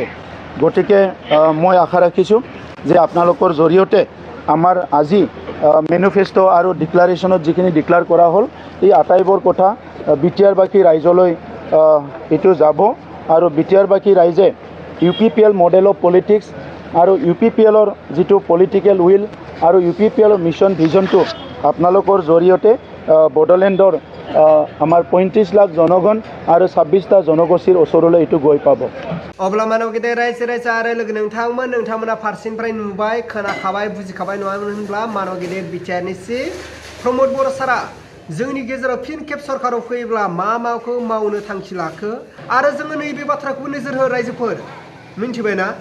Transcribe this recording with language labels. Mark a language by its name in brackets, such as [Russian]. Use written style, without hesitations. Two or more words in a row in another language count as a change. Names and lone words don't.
[Assamese] গতিকে মই আশা ৰাখিছোঁ যে আপোনালোকৰ জৰিয়তে আমাৰ আজি মেনিফেষ্ট আৰু ডিক্লাৰেশ্যনত যিখিনি ডিক্লেয়াৰ কৰা হ'ল এই আটাইবোৰ কথা BTR-বাসী ৰাইজলৈ এইটো যাব আৰু BTR-বাসী ৰাইজে UPPL [English] model of politics [Assamese] আৰু UPPL-ৰ যিটো [English] political will [Assamese] আৰু UPPL-ৰ মিছন ভিজনটো আপোনালোকৰ জৰিয়তে বড়োলেণ্ডৰ আমাৰ 35 লাখ জনগণ আৰু 26টা জনগোষ্ঠীৰ ওচৰলৈ এইটো গৈ পাব। [Bodo] अब्ला मानव गेदेर रायजो राजा आरो लोगो नोंथांमोना फारसेनिफ्राय नुबाय खोनाखाबाय बुजिखाबाय नङामोन होनब्ला मानव गेदेर BTR-नि प्रमद बर' सारा जोंनि गेजेराव फिन खेब सरकाराव फैयोब्ला माखौ मावनो थांखि लाखो आरो जोङो नैबे बाथ्राखौ नोजोर हो रायजोफोर मिन्थिबायना